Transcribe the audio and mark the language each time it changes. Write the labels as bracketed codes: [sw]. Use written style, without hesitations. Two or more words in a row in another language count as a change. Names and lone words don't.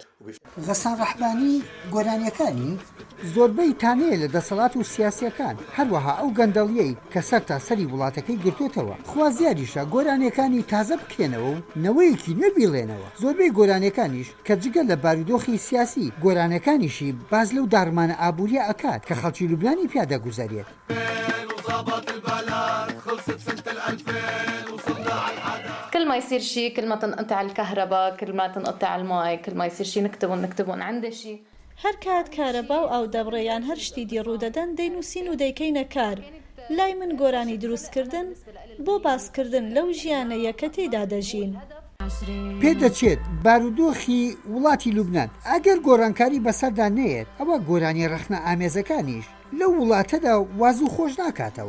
[ckb] غەسان ڕەحبانی گۆرانیەکانی زۆربەی تانەیە لە دەسەڵات و سیاسیەکان، هەروەها ئەو گەندەڵیەی کە سەر تا سەری وڵاتەکەی گرتوێتەوە خوازیاریشە گۆرانیەکانی تازە بکرێنەوە و نەوەیەکی نەبیڵێنەوە. زۆربەی گۆرانیەکانیش کە جگە لە بارودۆخی سیاسی گۆرانەکانیشی باز لەو داڕمانە ئابووریە ئەکات کە خەڵکی لوبنانی پیادەگوزارێت. [ar] كل ما يصير شيء، كل ما تنقطع الكهرباء، كل ما تنقطع الماء، كل ما يصير شيء نكتبون عندي شيء. [ckb] هەر کات کارەبا و ئەو دەبڕێیان هەر شتی ڕوودەدەن دەینووسین و دەیکەینە کار. لای من گۆرانی دروستکردن بۆ باسکردن لەو ژیانە یەکە تێدا دەژین. پێدەچێت بارودۆخی وڵاتی لوبنان ئەگەر گۆرانکاری بەسەردا نەیەت ئەوە گۆرانی ڕەخنە ئامێزەکانیش لەو وڵاتەدا واز و خۆش ناکاتەوە.